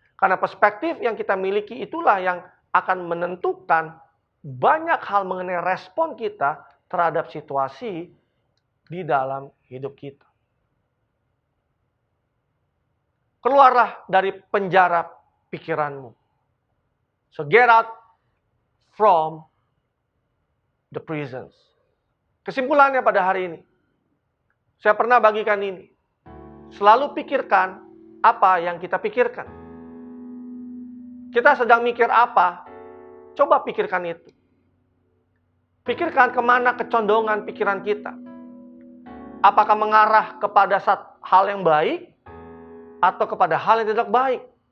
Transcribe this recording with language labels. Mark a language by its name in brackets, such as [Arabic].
[Indonesian] Karena perspektif yang kita miliki itulah yang akan menentukan banyak hal mengenai respon kita terhadap situasi di dalam hidup kita. Keluarlah dari penjara pikiranmu. [English] So get out from the prisons. [Indonesian] Kesimpulannya pada hari ini, saya pernah bagikan ini. Selalu pikirkan apa yang kita pikirkan. Kita sedang mikir apa, coba pikirkan itu. Pikirkan kemana kecondongan pikiran kita. Apakah mengarah kepada hal yang baik atau kepada hal yang tidak baik.